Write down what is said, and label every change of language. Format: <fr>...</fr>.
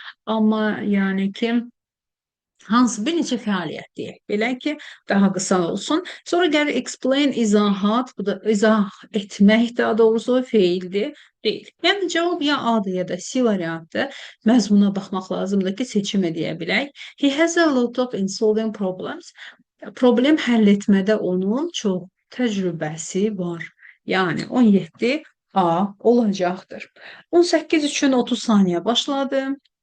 <az>Amma yəni ki hansı bir neçə fəaliyyət deyək. Belə ki, daha qısa olsun. Sonra gəlir explain, izahat, bu da izah etmək daha doğrusu feildir, deyil. Yəni cavab ya A-dır ya da C variantı. Məzmuna baxmaq lazımdır ki, seçim edə bilək.</az> <en>He has a lot of in solving problems.</en> <az>Problem həll etmədə onun çox təcrübəsi var. Yəni 17 A olacaqdır. 18 üçün 30 saniyə başladı.</az>